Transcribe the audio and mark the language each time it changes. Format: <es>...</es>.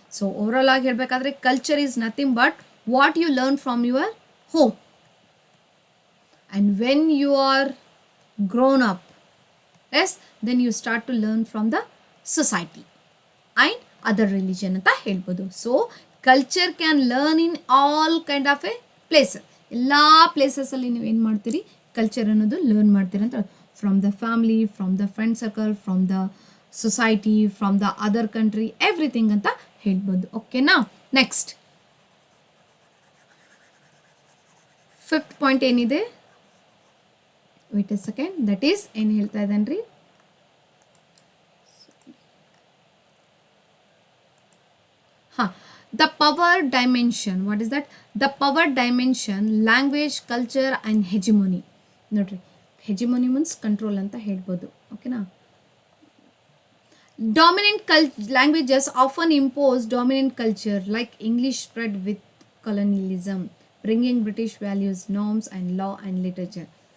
<en>so</en> <kn>overall ಆಗಿ ಹೇಳಬೇಕಾದ್ರೆ</kn> <en>culture is nothing but what you learn from your home, and when you are grown up, yes, then you start to learn from the society and other religion</en> <kn>ಅಂತ ಹೇಳ್ಬೋದು.</kn> <en>So culture can learn in all kind of a places.</en> <kn>ಎಲ್ಲ ಪ್ಲೇಸಸಲ್ಲಿ ನೀವು ಏನು ಮಾಡ್ತೀರಿ, culture ಅನ್ನೋದು learn ಮಾಡ್ತೀರಿ ಅಂತ.</kn> <en>From the family, from the friend circle, from the society, from the other country, everything</en> <kn>ಅಂತ ಹೇಳ್ಬೋದು. ಓಕೆನಾ.</kn> <en>next 5th point ಏನಿದೆ, wait a second, that is</en> <kn>ಏನು ಹೇಳ್ತಾ ಇದ್ದಾನೆ ರೀ,</kn> <en>the power dimension. What is that? The power dimension, language, culture and hegemony.</en> <kn>ನೋಡ್ರಿ, ಹೆಜಿಮೋನಿ means control ಅಂತ ಹೇಳ್ಬೋದು. ಓಕೆನಾ.</kn> <en>Dominant languages often impose dominant culture like English spread with colonialism, bringing British values, norms and law and literature.</en>